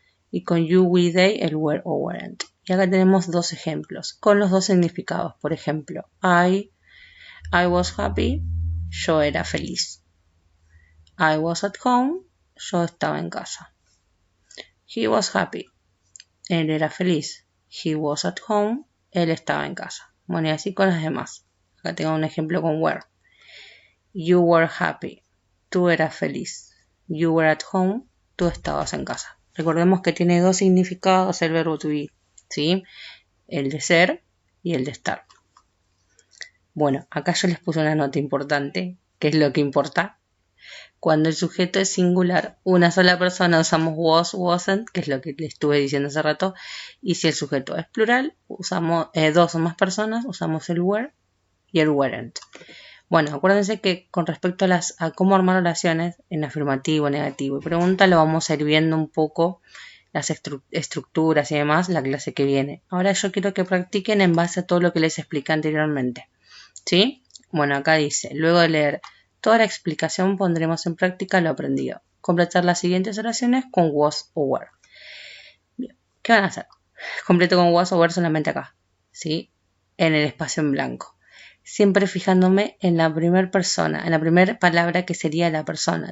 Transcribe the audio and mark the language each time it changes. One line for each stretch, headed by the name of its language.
Spanish: Y con you, we, they, el were o weren't. Y acá tenemos 2 ejemplos con los 2 significados. Por ejemplo,
English: I was happy,
Spanish: yo era feliz.
English: I was at home,
Spanish: yo estaba en casa.
English: He was happy,
Spanish: él era feliz.
English: He was at home,
Spanish: él estaba en casa. Bueno, y así con las demás. Acá tengo un ejemplo con were.
English: You were happy,
Spanish: tú eras feliz.
English: You were at home,
Spanish: tú estabas en casa. Recordemos que tiene 2 significados el verbo to be, ¿sí? El de ser y el de estar. Bueno, acá yo les puse una nota importante, que es lo que importa. Cuando el sujeto es singular, una sola persona usamos was, wasn't, que es lo que les estuve diciendo hace rato. Y si el sujeto es plural, usamos 2 o más personas, usamos el were y el weren't. Bueno, acuérdense que con respecto a cómo armar oraciones en afirmativo, negativo y pregunta, lo vamos a ir viendo un poco las estructuras y demás la clase que viene. Ahora yo quiero que practiquen en base a todo lo que les expliqué anteriormente, ¿sí? Bueno, acá dice, luego de leer toda la explicación pondremos en práctica lo aprendido. Completar las siguientes oraciones con was o were. Bien, ¿qué van a hacer? Completo con was o were solamente acá, ¿sí? En el espacio en blanco. Siempre fijándome en la primera persona, en la primera palabra que sería la persona.